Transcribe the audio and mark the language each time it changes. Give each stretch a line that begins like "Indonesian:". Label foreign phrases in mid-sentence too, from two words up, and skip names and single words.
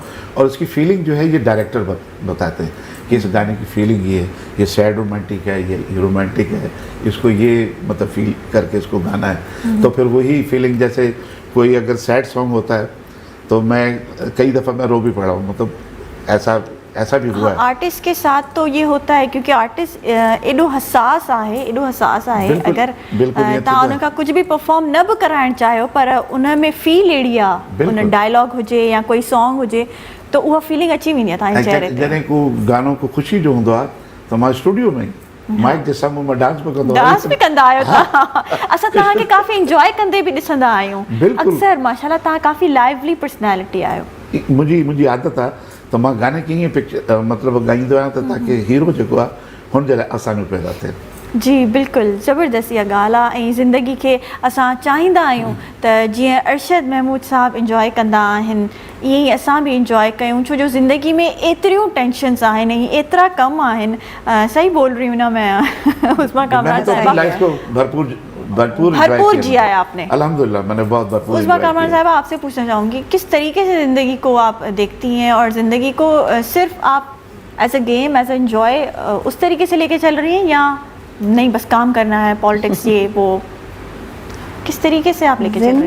Urdu: اور اس کی فیلنگ جو ہے یہ ڈائریکٹر بتاتے ہیں کہ اس گانے کی فیلنگ یہ
English: sad romantic
Urdu: ہے، یہ رومانٹک ہے، اس کو یہ مطلب فیل کر کے اس کو گانا ہے. تو پھر وہی فیلنگ، جیسے کوئی اگر
English: sad song
Urdu: ہوتا ہے تو میں کئی دفعہ میں رو بھی پڑا ہوں، مطلب ایسا بھی ہوا ہے. آرٹسٹ کے ساتھ تو یہ ہوتا ہے کیونکہ آرٹسٹ
Sindhi: एडो हसास आहे अगर तव्हां उनखां कुछ भी परफॉर्म न भी कराइण चाहियो पर उन में फील अहिड़ी आहे, उन डायलॉग हुजे या कोई सॉन्ग हुजे तो उहा फीलिंग अची वेंदी आहे तव्हांजे चेहरे ते। जॾहिं को गानो को ख़ुशी जो हूंदो आहे त मां स्टूडियो में माइक जे साम्हूं मां डांस बि कंदा आहियो। असां तव्हांखे काफ़ी इंजॉय कंदे बि ॾिसंदा आहियूं अक्सर। माशाल्लाह तव्हां काफ़ी
English: lively personality
Sindhi: आहियो। मुंहिंजी आदत आहे त मां गाने कीअं पिक्चर मतिलबु ॻाईंदो आहियां त ताकी हीरो जेको आहे हुनजे लाइ आसानियूं पैदा थियनि। जी बिल्कुलु ज़बरदस्त इहा ॻाल्हि आहे ऐं ज़िंदगी खे असां चाहींदा आहियूं त जीअं अरशद महमूद साहब इंजॉय कंदा आहिनि ईअं ई असां बि इंजॉय कयूं छो जो ज़िंदगी में एतिरियूं टेंशन्स आहिनि ऐं एतिरा कम आहिनि
Urdu: صحیح بول رہی ہوں نا میں
Sindhi: उस्मा कामरान साहिबा
Urdu: لائف کو بھرپور جیا ہے آپ نے الحمدللہ میں نے بہت بھرپور عثمہ کامران صاحبہ آپ سے پوچھنا چاہوں گی کس طریقے سے زندگی کو آپ دیکھتی ہیں اور زندگی کو صرف آپ
English: as a game as a enjoy
Urdu: اس طریقے سے لے کے چل رہی ہیں یا نہیں بس کام کرنا ہے پولیٹکس یہ وہ کس طریقے سے آپ لے کے چل رہی ہیں?